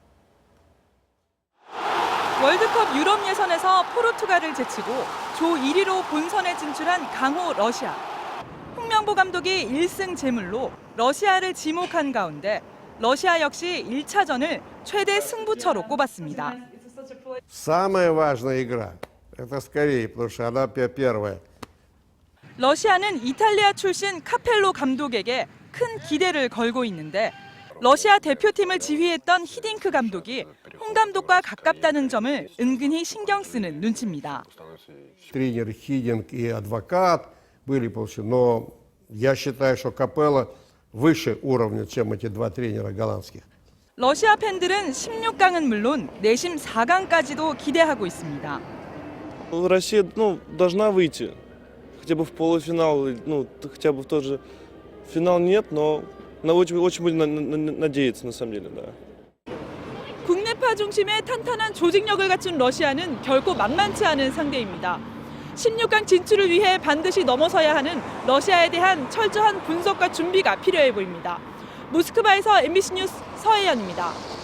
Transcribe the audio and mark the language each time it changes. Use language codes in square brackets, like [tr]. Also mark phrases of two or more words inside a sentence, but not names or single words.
[ko] 월드컵 유럽 예선에서 포르투갈을 제치고 조 1위로 본선에 진출한 강호 러시아. 홍명보 감독이 1승 제물로 러시아를 지목한 가운데 러시아 역시 1차전을 최대 승부처로 꼽았습니다. [ru] Самая важная игра. Это скорее, потому что она первая. [ko] 러시아는 이탈리아 출신 카펠로 감독에게 큰 기대를 걸고 있는데 러시아 대표팀을 지휘했던 히딩크 감독이 홍 감독과 가깝다는 점을 은근히 신경 쓰는 눈치입니다. [ru] Тренер Хидинг и адвокат были, но я считаю, что Капелло выше уровня, чем эти два тренера голландских. [ko] 러시아 팬들은 16강은 물론 내심 4강까지도 기대하고 있습니다. [ru] Россия, должна выйти. Хотя бы в полуфинал, хотя бы в тот же финал нет, но очень будем надеяться, на самом деле, да. [ko] 국내파 중심의 탄탄한 조직력을 갖춘 러시아는 결코 만만치 않은 상대입니다. 16강 진출을 위해 반드시 넘어서야 하는 러시아에 대한 철저한 분석과 준비가 필요해 보입니다. 모스크바에서 MBC 뉴스 서혜연입니다.